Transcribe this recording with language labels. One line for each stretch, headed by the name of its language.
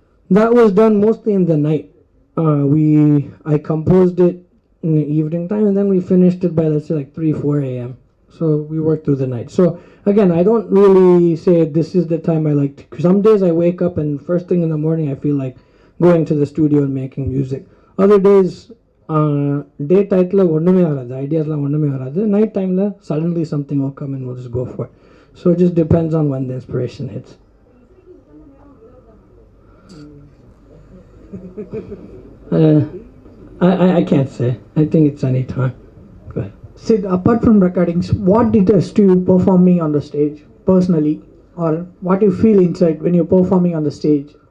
English: That was done mostly in the night. I composed it in the evening time, and then we finished it by, let's say, like 3-4 a.m. So we worked through the night. So again, I don't really say this is the time I like to. Some days I wake up and first thing in the morning I feel like going to the studio and making music. Other days, day title
Tamil: ஒண்ணுமே வராது, ஐடியாஸ்லாம் ஒண்ணுமே வராது.
English: Night timeல suddenly something will come and we'll just go for it. So it just depends on when the inspiration hits. I can't say. I think it's any time. Go ahead. Sid, apart from recordings, what deters to you performing on the stage personally, or what you feel inside when you're performing on the stage?